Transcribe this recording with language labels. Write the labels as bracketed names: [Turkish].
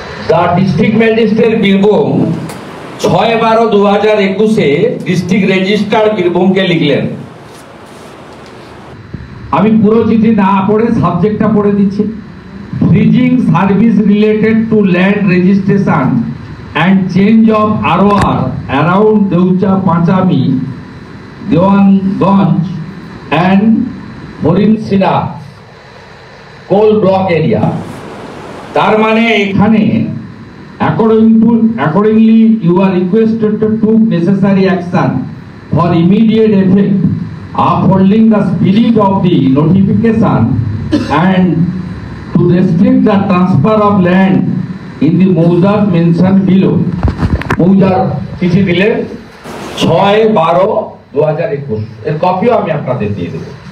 [English] The district magistrate Birbhum 6/12/2021 district registrar [Bangla] বীরভূমকে লিখলেন। আমি পুরো চিঠি না পড়ে সাবজেক্টটা পড়ে দিচ্ছি। [English] Freezing service related to land registration and change of ROR around Deucha Panchami, Dewanganj and Horinsina coal block area. [Bangla] তার মানে এখানে [English] accordingly you are requested to take necessary action for immediate effect, upholding the spirit of the notification and to restrict the transfer of land in the Mouzar mentioned below. [Bangla] Mouzar চিঠি দিলেন 6/12/2021, এর কপিও আমি আপনাদের দিয়ে দেব।